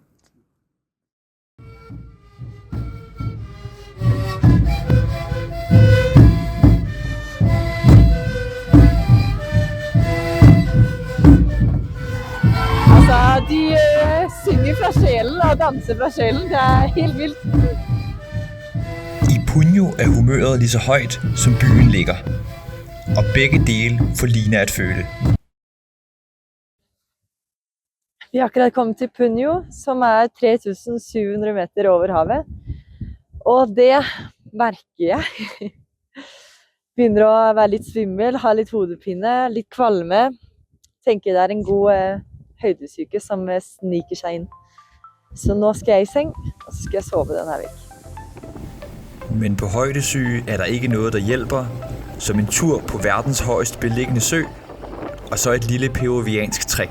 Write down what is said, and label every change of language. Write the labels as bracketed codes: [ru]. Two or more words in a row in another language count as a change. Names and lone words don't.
[da] Altså, de synger fra sjælen og danser fra sjælen. Det er helt vildt. I Puno er humøret lige så højt, som byen ligger. Og begge dele får Lina at føle. [no] Vi har akkurat kommet til Puno, som er 3.700 meter over havet. Og det merker jeg. Begynner å være litt svimmel, ha litt hodepine, litt kvalme. Tenker det er en god høydesyke som sniker seg inn. Så nå skal jeg i seng, og så skal jeg sove denne vekk. [da] Men på højdesyge er der ikke noget, der hjælper, som en tur på verdens højest beliggende sø, og så et lille peruviansk trick.